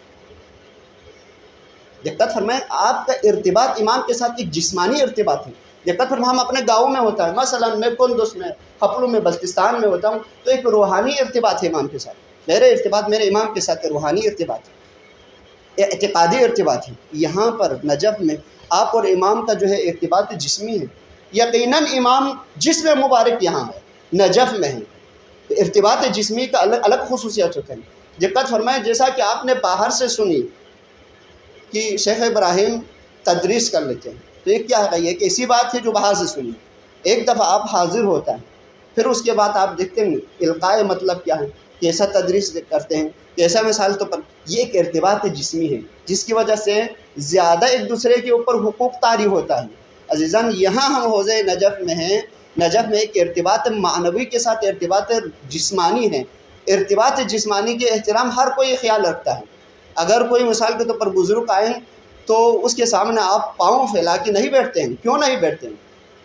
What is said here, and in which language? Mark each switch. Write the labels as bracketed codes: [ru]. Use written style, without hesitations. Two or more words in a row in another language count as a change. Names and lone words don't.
[ur] دقت فرمائیں آپ کا ارتباط امام کے ساتھ ایک جسمانی ارتباط ہے۔ دقت فرمائیں ہم اپنے گاؤں میں ہوتا ہے، مثلا میں کندوز میں، حپلو میں، بلتستان میں ہوتا ہوں تو ایک روحانی ارتباط ہے امام کے ساتھ، میرے ارتباط میرے امام کے ساتھ روحانی ارتباط ہے، اعتقادی ارتباط ہے۔ یہاں پر نجف میں آپ اور امام کا جو ہے ارتباط جسمی ہے، یقیناً امام جسم مبارک یہاں ہے، نجف میں ہے، تو ارتباط جسمی کا الگ الگ خصوصیت ہوتے ہیں۔ دقت فرمائیں جیسا کہ آپ نے باہر سے سنی کہ شیخ ابراہیم تدریس کر لیتے ہیں، تو یہ کیا ہے؟ یہ ایک ایسی بات ہے جو باہر سے سنی، ایک دفعہ آپ حاضر ہوتا ہے، پھر اس کے بعد آپ دیکھتے ہیں القاء مطلب کیا ہے، کیسا تدریس کرتے ہیں، کیسا مثال تو پر یہ ایک ارتباط جسمی ہے جس کی وجہ سے زیادہ ایک دوسرے کے اوپر حقوق طاری ہوتا ہے۔ عزیزان یہاں ہم حوضے نجف میں ہیں، نجف میں ایک ارتباط معنوی کے ساتھ ارتباط جسمانی ہے۔ ارتباط جسمانی کے احترام ہر کوئی خیال رکھتا ہے۔ اگر کوئی مثال کے طور پر بزرگ آئیں تو اس کے سامنے آپ پاؤں پھیلا کے نہیں بیٹھتے ہیں، کیوں نہیں بیٹھتے ہیں؟